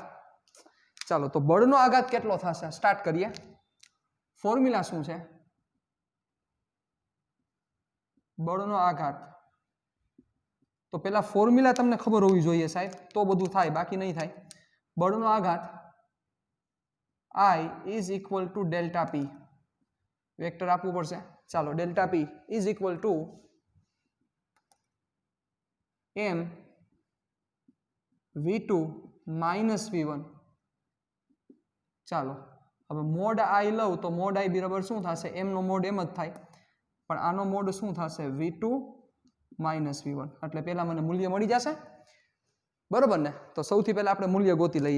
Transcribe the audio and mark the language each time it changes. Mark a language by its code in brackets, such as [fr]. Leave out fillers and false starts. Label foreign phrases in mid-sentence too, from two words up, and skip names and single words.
[gu] ચાલો તો બળનો આઘાત કેટલો થશે સ્ટાર્ટ કરીએ. ફોર્મ્યુલા શું છે? બળનો આઘાત તો પેલા ફોર્મ્યુલા તમને ખબર હોવી જોઈએ સાહેબ, તો બધું થાય, બાકી નહીં થાય. બળનો આઘાત [en] I is equal to delta P. [gu] વેક્ટર આપવું પડશે. [en] ચાલો delta P is equal to m v2 minus v1. [gu] ચાલો હવે મોડ I લઉં તો મોડ I બરાબર શું થશે? m નો મોડ એમ જ થાય, પણ આનો મોડ શું થશે? [en] v2 minus v1. [gu] એટલે પહેલા મને મૂલ્ય મળી જશે, બરોબર ને? તો સૌથી પહેલા આપણે મૂલ્ય ગોતી લઈએ.